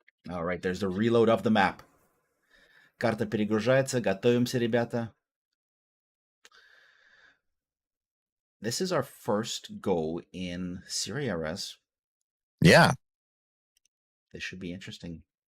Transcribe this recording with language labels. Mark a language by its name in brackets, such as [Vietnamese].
[English] All right, there's the reload of the map. [Russian] Карта перегружается, готовимся, ребята. [English] This is our first go in Syria, Rez. Yeah. This should be interesting.